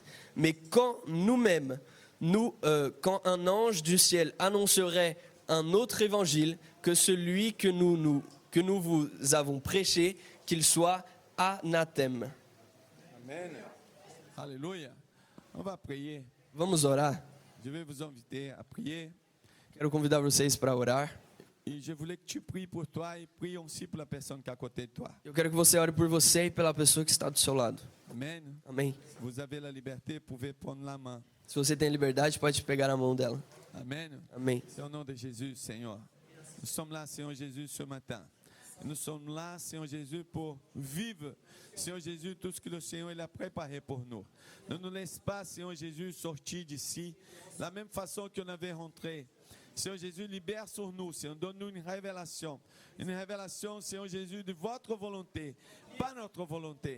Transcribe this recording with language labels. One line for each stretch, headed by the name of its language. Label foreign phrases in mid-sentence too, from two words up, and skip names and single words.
French: Mais quand nous-mêmes, quand un ange du ciel annoncerait un autre évangile que celui que nous vous avons prêché, qu'il soit anathème. Amen. Alléluia. On va prier.
Portuguese: Vamos orar.
French: Je vais vous inviter à prier.
Portuguese: Quero convidar vocês para orar.
French: Et je voulais que tu pries pour toi et prie aussi pour la personne qui est à côté de toi.
Portuguese: Eu quero que você ore por você e pela pessoa que está do seu lado.
French: Amen.
Portuguese: Amém.
French: Vous avez la liberté, vous pouvez prendre la main.
Portuguese: Se você tem liberdade, pode pegar a mão dela.
French: Amen.
Portuguese: Amém.
French: C'est au nom de Jésus, Seigneur. Nous sommes là, Seigneur Jésus, ce matin. Nous sommes là, Seigneur Jésus, pour vivre, Seigneur Jésus, tout ce que le Seigneur il a préparé pour nous. Ne nous laisse pas, Seigneur Jésus, sortir d'ici de la même façon qu'on avait rentré. Seigneur Jésus, libère sur nous, Seigneur, donne-nous une révélation, Seigneur Jésus, de votre volonté, pas notre volonté.